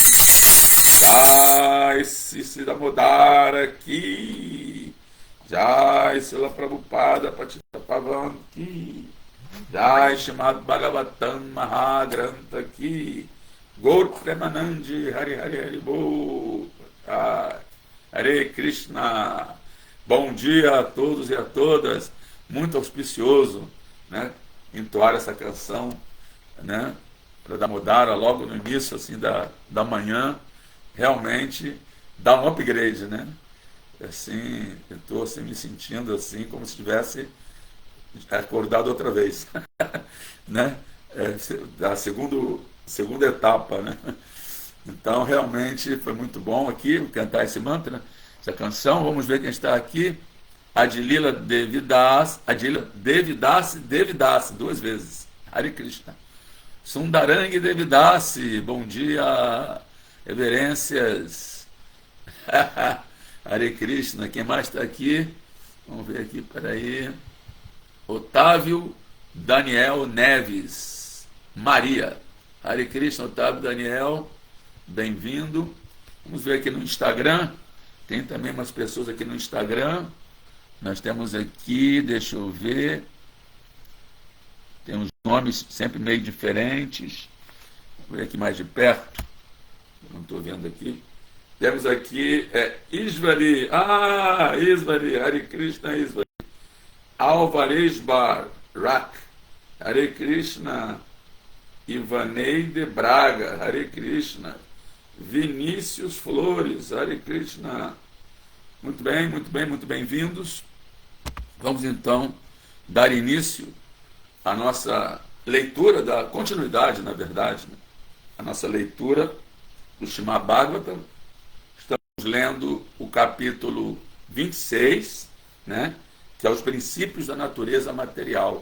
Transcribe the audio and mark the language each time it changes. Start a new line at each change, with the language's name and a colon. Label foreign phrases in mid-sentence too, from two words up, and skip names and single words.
Sanskrit: Jai Sri Damodara aqui. Jai Srila Prabhupada Patita Pavan aqui. Jai Srimad Bhagavatam Mahagrantha aqui.
Bangla: Gaur Premanandi Hari Hari Hari Bo.
Sanskrit: Hare Krishna.
Portuguese: Bom dia a todos e a todas. Muito auspicioso, né, entoar essa canção, né, para Damodara logo no início assim da manhã. Realmente dá um upgrade, né? Assim, eu estou assim, me sentindo assim como se tivesse acordado outra vez, né? Da segunda etapa, né? Então, realmente foi muito bom aqui cantar esse mantra, essa canção. Vamos ver quem está aqui. Adilila Devidas, Devidas, duas vezes. Hare Krishna. Sundarang Devidasi, bom dia, reverências. Hare Krishna, quem mais está aqui? Vamos ver aqui, peraí. Otávio Daniel Neves, Maria. Hare Krishna, Otávio Daniel, bem-vindo. Vamos ver aqui no Instagram, tem também umas pessoas aqui no Instagram. Nós temos aqui, deixa eu ver, tem uns nomes sempre meio diferentes. Vou ver aqui mais de perto, não estou vendo aqui. Temos aqui Isvari, Isvari, Hare Krishna, Isvari. Alvarez Barak, Hare Krishna. Ivaneide Braga, Hare Krishna. Vinícius Flores, Hare Krishna. Muito bem, muito bem, muito bem-vindos. Vamos então dar início à nossa leitura, da continuidade, na verdade, né? A nossa leitura do Srimad Bhagavatam. Estamos lendo o capítulo 26, né, que é os princípios da natureza material.